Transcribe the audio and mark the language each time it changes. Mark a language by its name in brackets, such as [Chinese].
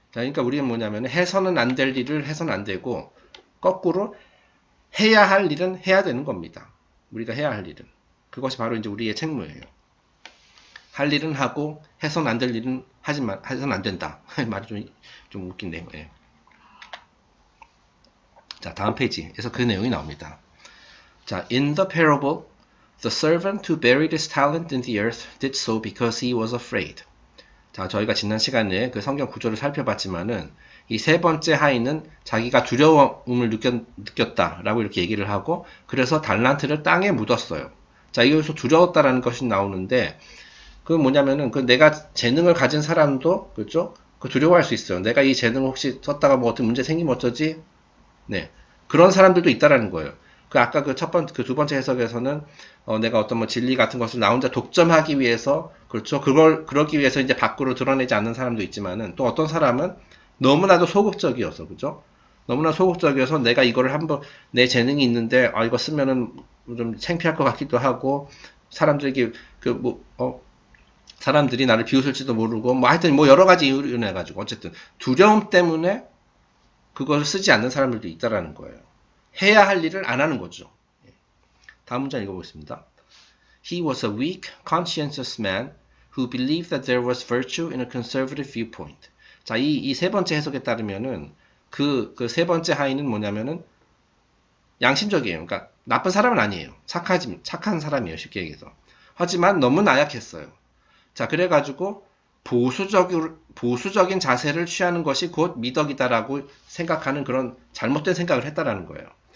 [Korean] 자, 그러니까 우리가 뭐냐면, 해서는 안 될 일을 해서는 안 되고, 거꾸로 해야 할 일은 해야 되는 겁니다. 우리가 해야 할 일은. 그것이 바로 이제 우리의 책무예요. 할 일은 하고, 해서는 안 될 일은 해서는 안 된다. 말이 좀 웃긴데요. 예. 자, 다음 페이지에서 그 내용이 나옵니다. [English] 자, in the parable, the servant who buried his talent in the earth did so because he was afraid. [Korean] 자, 저희가 지난 시간에 그 성경 구조를 살펴봤지만은 이 세 번째 하인은 자기가 두려움을 느꼈다라고 이렇게 얘기를 하고 그래서 달란트를 땅에 묻었어요. 자, 여기서 두려웠다라는 것이 나오는데 그 뭐냐면은 그 내가 재능을 가진 사람도 그렇죠? 그 두려워할 수 있어요. 내가 이 재능을 혹시 썼다가 뭐 어떤 문제 생기면 어쩌지? 네. 그런 사람들도 있다라는 거예요. 그 아까 그 두 번째 해석에서는 내가 어떤 뭐 진리 같은 것을 나 혼자 독점하기 위해서 그렇죠. 그러기 위해서 이제 밖으로 드러내지 않는 사람도 있지만은 또 어떤 사람은 너무나도 소극적이어서 그죠? 너무나 소극적이어서 내가 이거를 한번 내 재능이 있는데 이거 쓰면은 좀 창피할 것 같기도 하고 사람들에게 사람들이 나를 비웃을지도 모르고 뭐 하여튼 뭐 여러 가지 이유로 인해 가지고 어쨌든 두려움 때문에 그것을 쓰지 않는 사람들도 있다라는 거예요. 해야 할 일을 안 하는 거죠. 다음 문장 읽어보겠습니다. [English] He was a weak, conscientious man who believed that there was virtue in a conservative viewpoint. [Korean] 자, 이 세 번째 해석에 따르면은 그 세 번째 하인은 뭐냐면은 양심적이에요. 그러니까 나쁜 사람은 아니에요. 착한 사람이에요. 쉽게 얘기해서. 하지만 너무 나약했어요. 자, 그래가지고 보수적인 자세를 취하는 것이 곧 미덕이다라고 생각하는 그런 잘못된 생각을 했다라는 거예요.